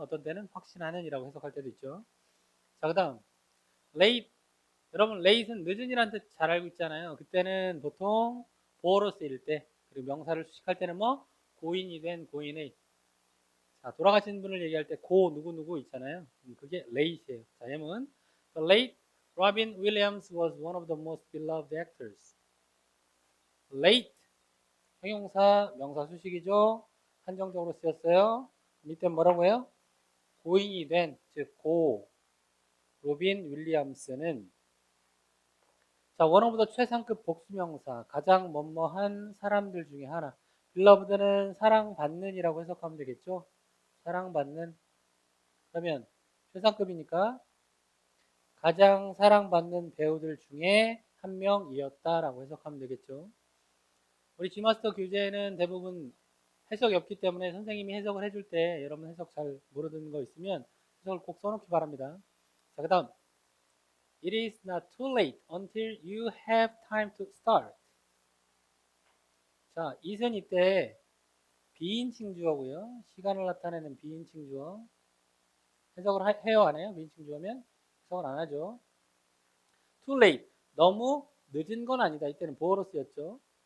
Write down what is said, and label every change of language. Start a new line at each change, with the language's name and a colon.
Korean: 어떤 때는 확신하는이라고 해석할 때도 있죠. 자, 그 다음 late. 여러분 late은 늦은이라는 뜻 잘 알고 있잖아요. 그때는 보통 보어로 쓰일 때, 그리고 명사를 수식할 때는 뭐 고인이 된, 고인의. 자, 돌아가신 분을 얘기할 때 고 누구누구 있잖아요. 그게 late예요. 자, 예문
English: The late Robin Williams was one of the most beloved actors.
Korean: late 형용사 명사 수식이죠. 한정적으로 쓰였어요. 밑에 뭐라고 해요? 고인이 된, 즉 고 로빈 윌리엄스는, 자, 원어보다 최상급 복수명사, 가장 뭐뭐한 사람들 중에 하나. 빌러브드는 사랑받는이라고 해석하면 되겠죠. 사랑받는. 그러면 최상급이니까 가장 사랑받는 배우들 중에 한 명이었다라고 해석하면 되겠죠. 우리 G마스터 교재에는 대부분 해석이 없기 때문에 선생님이 해석을 해줄 때 여러분 해석 잘 모르는 거 있으면 해석을 꼭 써놓기 바랍니다. 자, 그 다음
English: It is not too late until you have time to start.
Korean: 자, it은 이때 비인칭 주어고요. 시간을 나타내는 비인칭 주어. 해석을 해요, 안 해요? 비인칭 주어면 해석을 안 하죠. Too late. 너무 늦은 건 아니다. 이때는 보어로 쓰였죠.